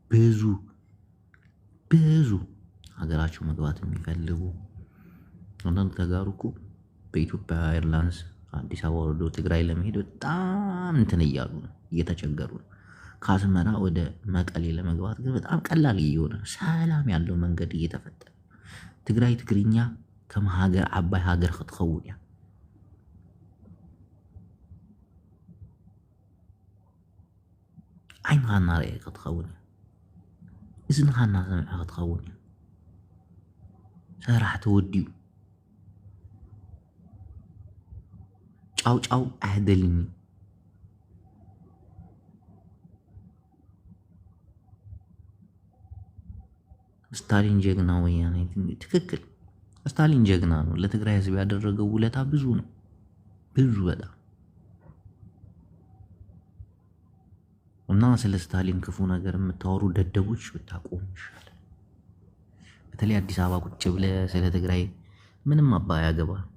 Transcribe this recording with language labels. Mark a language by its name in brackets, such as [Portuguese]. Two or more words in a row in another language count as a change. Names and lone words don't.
[Amharic] ብዙ ሀገራቸው መግባት የሚፈልጉ አንዳንድ ተጋሩ እኮ በኢትዮጵያ ኤርላይንስ አዲስ አበባ ወርዶ ትግራይ ለመሄድ በጣም እንትን እያሉ ነው፣ እየተቸገሩ ነው። ከአስመራ ወደ መቀሌ ለመግባት ግን በጣም ቀላል እየሆነ ሰላም ያለው መንገድ እየተፈጠረ [Tigrinya] ትግራይ ትግርኛ ከም ሃገር ዓባይ ሃገር ክትኸውን እያ። ዓይንኻ እናርአየ ክትኸውን እያ። እዝንኻ እናሰምዐ ክትኸውን እያ። ሰራሕ ተወዲኡ ጫው ኣህደልኒ ስታሊን ጀግና ወያኔ ትክክል። [Amharic] ስታሊን ጀግና ነው። ለትግራይ ህዝብ ያደረገው ውለታ ብዙ ነው፣ ብዙ በጣም እና ስለ ስታሊን ክፉ ነገር የምታወሩ ደደቦች ብታቆሙ ይሻላል። በተለይ አዲስ አበባ ቁጭ ብለህ ስለ ትግራይ ምንም አባይ ያገባ